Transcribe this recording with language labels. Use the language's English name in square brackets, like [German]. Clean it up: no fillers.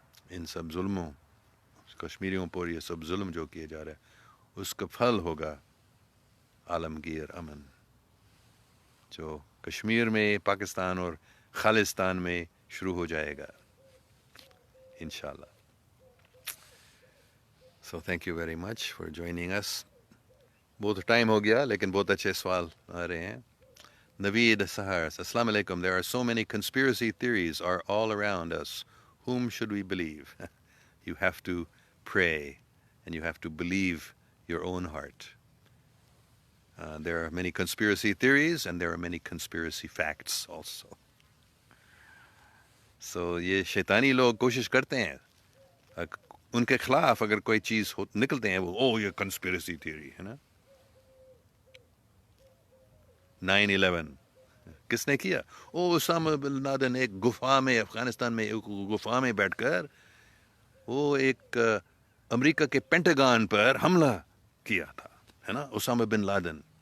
[Urdu] ان سب ظلموں، کشمیریوں پر یہ سب ظلم جو کیے جا رہے ہیں، اس کا پھل ہوگا عالمگیر امن جو کشمیر میں، پاکستان اور خالستان میں شروع ہو جائے گا انشاءاللہ. [English] So thank you very much for joining us. [Urdu] بہت ٹائم ہو گیا لیکن بہت اچھے سوال آ رہے ہیں. [English] Naveed Sahar, Assalamu alaikum. There are so many conspiracy theories are all around us. Whom should we believe? You have to pray and you have to believe your own heart. There are many conspiracy theories and there are many conspiracy facts also. [Urdu] So یہ شیطانی لوگ کوشش کرتے ہیں ان کے خلاف اگر کوئی چیز نکلتے ہیں وہ یہ کنسپیرسی تھیوری ہے نا. 9/11 کس نے کیا؟ اسامہ بن لادن ایک گفا میں، افغانستان میں ایک گفا میں بیٹھ کر وہ ایک امریکہ کے پینٹاگان پر حملہ کیا تھا، ہے نا، اسامہ بن لادن.